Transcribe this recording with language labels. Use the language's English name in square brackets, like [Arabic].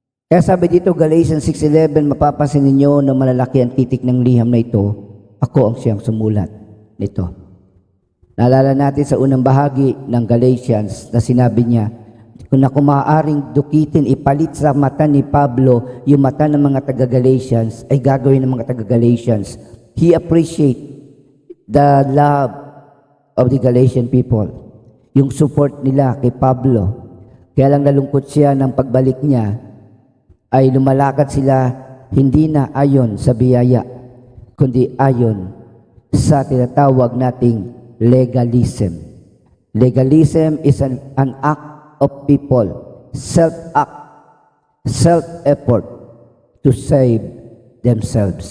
[Filipino] Kaya sabi dito, Galatians 6:11, mapapansin ninyo na malalaki ang titik ng liham na ito. Ako ang siyang sumulat nito. Naalala natin sa unang bahagi ng Galatians na sinabi niya, kung ako maaaring dukitin, ipalit sa mata ni Pablo yung mata ng mga taga-Galatians, ay gagawin ng mga taga-Galatians. [English] He appreciate the love of the Galatian people. [Filipino] Yung support nila kay Pablo. Kaya lang nalungkot siya ng pagbalik niya, ay lumalakad sila hindi na ayon sa biyaya, kundi ayon sa tinatawag nating legalism. [English] Legalism is an act of people, self-act, self-effort to save themselves.